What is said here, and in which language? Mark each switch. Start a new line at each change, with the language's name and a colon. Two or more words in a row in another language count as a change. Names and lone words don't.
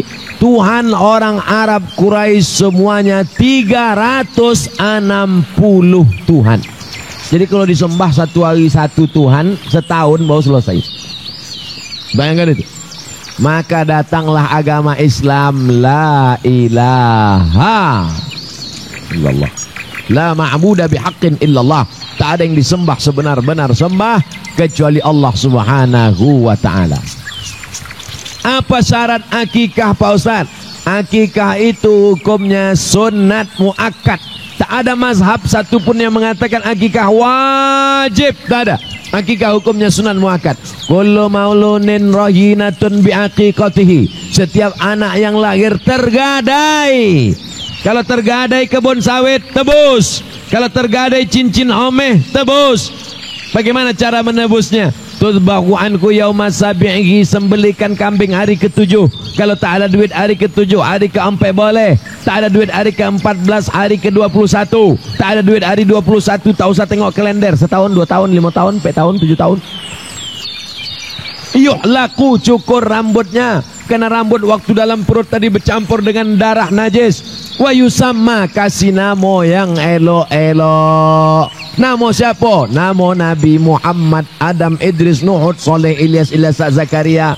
Malay: Tuhan orang Arab Quraisy semuanya 360 Tuhan. Jadi kalau disembah satu hari satu Tuhan, setahun baru selesai. Bayangkan itu. Maka datanglah agama Islam.
Arabic: La ilaha illallah, la ma'budu bihaqqin illallah.
Malay: Tak ada yang disembah sebenar-benar sembah kecuali Allah
Arabic: Subhanahu wa ta'ala.
Malay: Apa syarat akikah, Pak Ustaz? Akikah itu hukumnya sunat muakkad. Tak ada mazhab satupun yang mengatakan akikah wajib. Tak ada. Akikah hukumnya sunat muakkad.
Arabic: Kullu maulunin rahinatun biaqiqatihi.
Malay: Setiap anak yang lahir tergadai. Kalau tergadai kebun sawit, tebus. Kalau tergadai cincin omeh, tebus. Bagaimana cara menebusnya?
Arabic: Tudbahu anku yauma sabi'ihi,
Malay: sembelikan kambing hari ke-7. Kalau tak ada duit hari ke-7, hari ke-4 boleh. Tak ada duit hari ke-14, hari ke-21. Tak ada duit hari 21, tak usah tengok kalender. Setahun, 2 tahun, 5 tahun, 4 tahun, 7 tahun. Yuk laku cukur rambutnya. Karena rambut waktu dalam perut tadi bercampur dengan darah najis.
Arabic: Wa yusamma,
Malay: kasih nama yang elok-elok. Nama siapa? Nama Nabi Muhammad, Adam, Idris, Nuh, Saleh, Ilyas, Zakaria.